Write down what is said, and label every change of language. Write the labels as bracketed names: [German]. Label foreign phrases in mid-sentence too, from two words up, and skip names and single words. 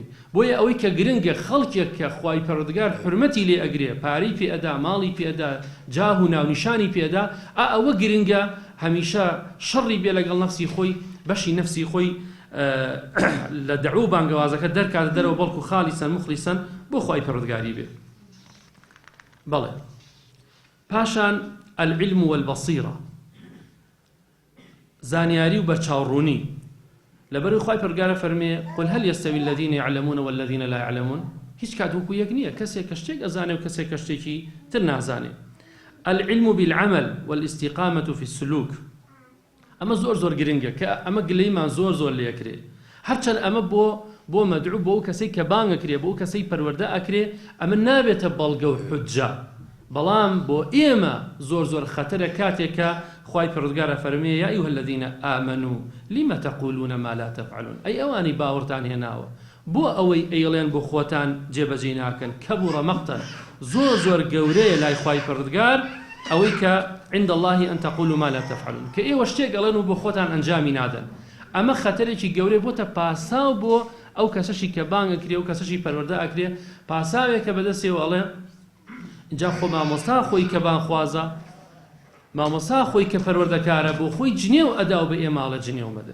[Central Kurdish] بۆیە ئەوەی کە گرنگە خەڵکێک کە خوای پەروەردگار حورمەتی لێ ئەگرێ، پارەی پێئەدا، ماڵی پێئەدا، جاه و ناونیشانی پێئەدا، ئەوە گرنگە هەمیشە شەڕی بێ لەگەڵ نەفسی خۆی، بەشی نەفسی خۆی لە دەعو بانگەوازەکە دەرکات دەرەوە، بەڵکو [Arabic] خالیسەن مخلیسەن [Central Kurdish] بۆ خوای پەروەردگاری بێ. بەڵێ پاشان [Arabic] العلم والبصيرة، [Central Kurdish] زانیاری و بەرچاوڕوونی. لەبەروی خوای پەروەردگار فەرمێ [Arabic] قل هل يستوي الذين يعلمون والذين لا يعلمون، [Central Kurdish] هیچ کات وەکو یەک نییە، کەسێک کە شتێک ئەزانێ و کەسێک کە شتێکی تر نازانێ. [Arabic] العلم بالعمل والاستقامة في السلوك، [Central Kurdish] ئەمە زۆر گرنگە کە ئەمە گلەیمان زۆر لێکرێ. هەرچەند ئەمە بۆ مەدعو، بۆ ئەو کەسەی کە بانگەکرێ، بۆ ئەو کەسەی پەروەردە ئەکرێ، ئەمە نابێتە بەڵگە و حوجە، بەڵام بۆ ئێمە زۆر خەتەرە کاتێکە خوای پەروەردگار فەرمێ [Arabic] یا ئەیها الذین آمنوا لم تقولون ما لا تفعلون، [Central Kurdish] ئەی ئەوانی باوەڕتان هێناوە، بۆ ئەوەی ئەیڵێن بۆ خۆتان جێبەجێ ناکەن، [Arabic] کەبوڕە مەقتەن، [Central Kurdish] زۆر گەورەیە لای خوای پەروەردگار ئەوەی کە [Arabic] عند الله أن تقولوا ما لا تفعلون، [Central Kurdish] کە ئێوە شتێک ئەڵێن و بۆ خۆتان ئەنجامی نادەن. ئەمە خەتەرێکی گەورەی بۆتە پاساو بۆ ئەو کەسەشی کە بانگەکرێ و کەسەشی پەروەردە ئەکرێ، پاساوێکە بەدەستێەوە ئەڵێ اینجا خۆ مامۆستا خۆی کە بانخوازە، مامۆستا خۆی کە پەروەردەکارە، بۆ خۆی جنێو ئەدا و بە ئێماڵە جنێو مەدە.